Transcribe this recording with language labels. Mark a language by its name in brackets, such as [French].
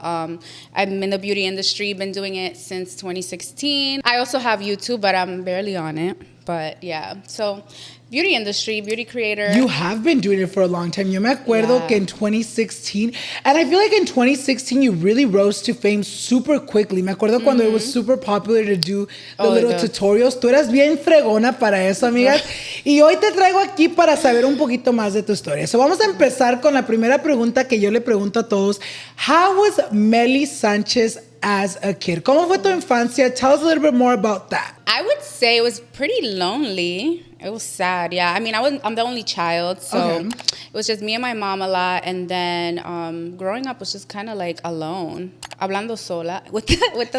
[English] I'm in the beauty industry, been doing it since 2016. I also have YouTube, but I'm barely on it. But yeah, so beauty industry, beauty creator. You have been doing it for a long time. [Spanish] Yo me acuerdo que [English] in 2016, and I feel like in 2016 you really rose to fame super quickly. [Spanish] Me acuerdo cuando [English] it was super popular to do the little tutorials. [Spanish] Tú eras bien fregona para eso, amigas. Y hoy te traigo aquí para saber un poquito más de tu historia. So vamos a empezar con la primera pregunta que yo le pregunto a todos. [English] How was Melly Sanchez as a kid? [Spanish] ¿Cómo fue tu infancia? [English] Tell us a little bit more about that. I would say it was pretty lonely. It was sad, yeah. I mean, I'm the only child, so it was just me and my mom a lot. And then growing up was just kind of like alone, [Spanish] hablando sola [English] with the